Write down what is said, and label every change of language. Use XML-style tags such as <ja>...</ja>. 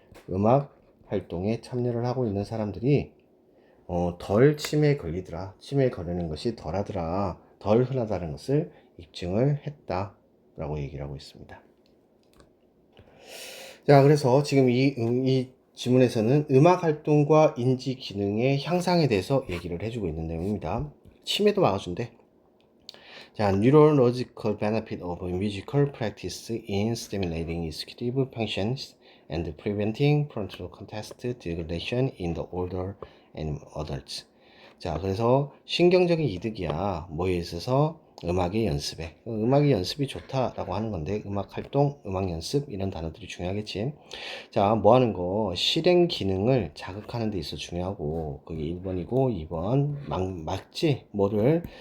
<ko>음악 활동에 참여를 하고 있는 사람들이 덜 치매에 걸리더라. 치매에 걸리는 것이 덜하더라. 덜 흔하다는 것을 입증을 했다. 라고 얘기를 하고 있습니다. 자, 그래서 지금 이 지문에서는 음악 활동과 인지 기능의 향상에 대해서 얘기를 해주고 있는 내용입니다. 치매도 막아준대. 자,</ko> <en>neurological benefit of musical practice in stimulating executive functions and preventing frontal cortex degradation in the older and adults.</en> <ko>자, 그래서 신경적인 이득이야. 뭐에 있어서? 음악의 연습에. 음악의 연습이 좋다라고 하는 건데, 음악 활동, 음악 연습 이런 단어들이 중요하겠지. 자, 뭐 하는 거? 실행 기능을 자극하는 데 있어 중요하고, 그게 1번이고, 2번, 막지? 뭐를?</ko>